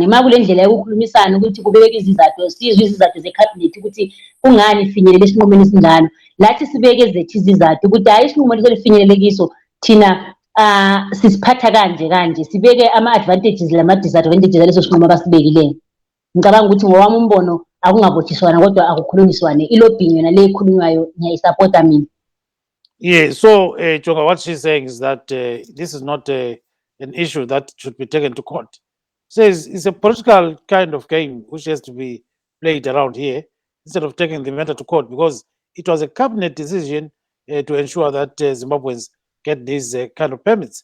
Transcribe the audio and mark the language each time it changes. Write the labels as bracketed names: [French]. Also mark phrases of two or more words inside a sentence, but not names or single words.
[North Ndebele] Ma kule ndlela yokukhulumisana ukuthi kubeke izizathu, sizwe izizathu ze-cabinet ukuthi kungani ifinyelele esinqumweni esinjalo, lathi sibeke zethu izizathu ukuthi hayi isinqumo leso lifinyelele kiso thina sisiphatha kanje, sibeke ama-advantages lama-disadvantages aleso sinqumo abasibekileyo. Ngicabanga ukuthi ngowami umbono akungabotshiswana kodwa akukhulunyiswane. Ilobbying yona le ekhulunywayo ngiyayisapota mina. [English] Yeah, so Jonga, what she's saying is that this is not an issue that should be taken to court. Says it's a political kind of game which has to be played around here instead of taking the matter to court, because it was a cabinet decision to ensure that Zimbabweans get these kind of permits.